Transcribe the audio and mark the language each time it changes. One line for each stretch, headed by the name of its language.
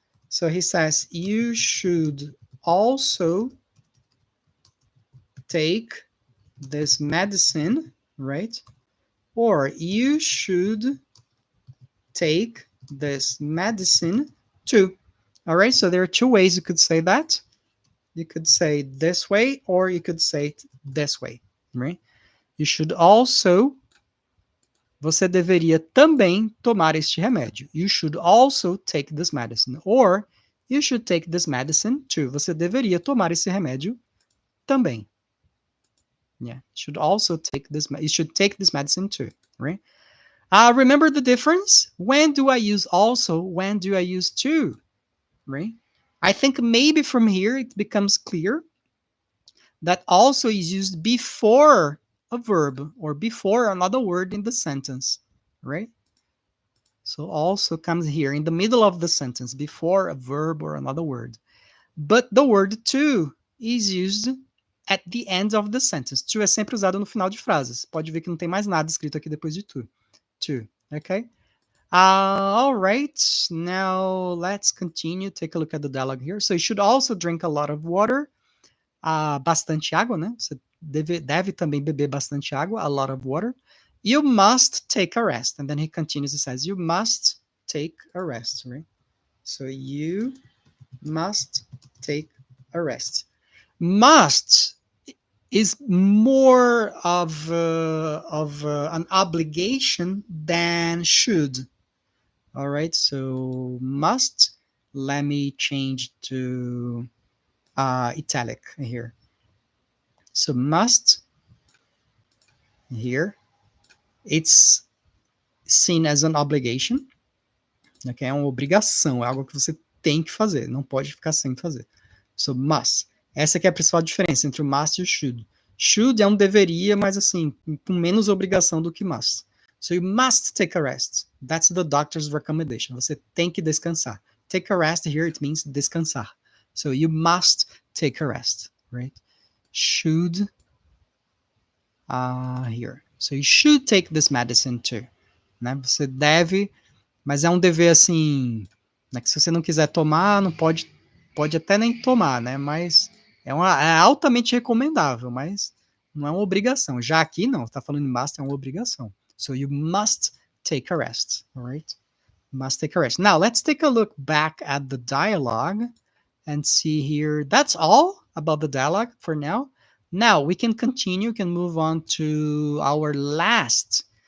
English: So he says, you should also take this medicine, right? Or you should take this medicine too. All right, so there are two ways you could say that. You could say this way, or you could say it this way, right? You should also,
Portuguese: você deveria também tomar este remédio.
English: You should also take this medicine. Or, you should take this medicine too.
Portuguese: Você deveria tomar esse remédio também.
English: Yeah, should also take this. You should take this medicine too, right? Remember the difference? When do I use also? When do I use to? Right? I think maybe from here it becomes clear that also is used before a verb or before another word in the sentence, right? So also comes here in the middle of the sentence before a verb or another word. But the word to is used at the end of the sentence.
Portuguese: To é sempre usado no final de frases. Pode ver que não tem mais nada escrito aqui depois de to.
English: To, okay? All right, now let's continue. Take a look at the dialogue here. So you should also drink a lot of water.
Portuguese: Bastante água, né? Você deve também beber bastante água,
English: a lot of water. You must take a rest. And then he continues, he says, you must take a rest, right? So you must take a rest. Must is more of an obligation than should. All right, so must let me change to italic here. So must here, it's seen as an obligation, okay?
Portuguese: É uma obrigação, é algo que você tem que fazer, não pode ficar sem fazer.
English: So must.
Portuguese: Essa aqui é a principal diferença entre o must e o should. Should é um deveria, mas assim, com menos obrigação do que must.
English: So you must take a rest. That's the doctor's recommendation.
Portuguese: Você tem que descansar.
English: Take a rest here, it means descansar. So you must take a rest, right? Should here. So you should take this medicine too.
Portuguese: Né? Você deve, mas é um dever assim, né, que se você não quiser tomar, não pode até nem tomar, né? Mas é altamente recomendável, mas não é uma obrigação. Já aqui não, está falando em must, é uma obrigação.
English: So you must take a rest, all right? Must take a rest. Now let's take a look back at the dialogue and see here. That's all about the dialogue for now. Now we can continue, can move on to our last.